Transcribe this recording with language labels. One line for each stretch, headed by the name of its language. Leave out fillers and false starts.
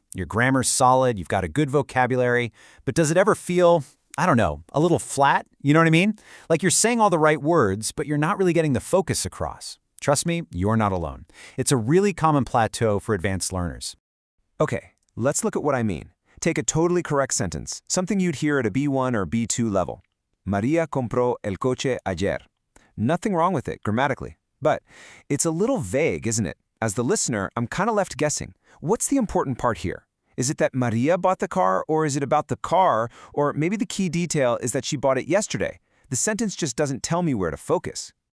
English: Your grammar's solid, you've got a good vocabulary, but does it ever feel, I don't know, a little flat? You know what I mean? Like you're saying all the right words, but you're not really getting the focus across. Trust me, you're not alone. It's a really common plateau for advanced learners. Okay, let's look at what I mean. Take a totally correct sentence, something you'd hear at a B1 or B2 level.
Spanish: María compró el coche ayer.
English: Nothing wrong with it grammatically, but it's a little vague, isn't it? As the listener, I'm kind of left guessing. What's the important part here? Is it that María bought the car, or is it about the car, or maybe the key detail is that she bought it yesterday? The sentence just doesn't tell me where to focus.